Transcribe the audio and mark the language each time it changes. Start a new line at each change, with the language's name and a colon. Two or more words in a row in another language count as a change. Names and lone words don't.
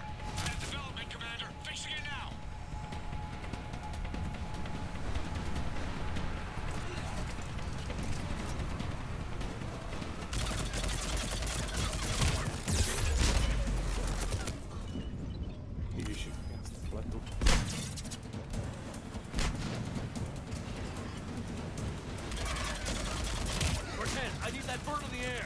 English: Development, Commander. Fixing it now.
Czech: Ježiši, já se to pletu.
English: Cortez, I need that bird in the air.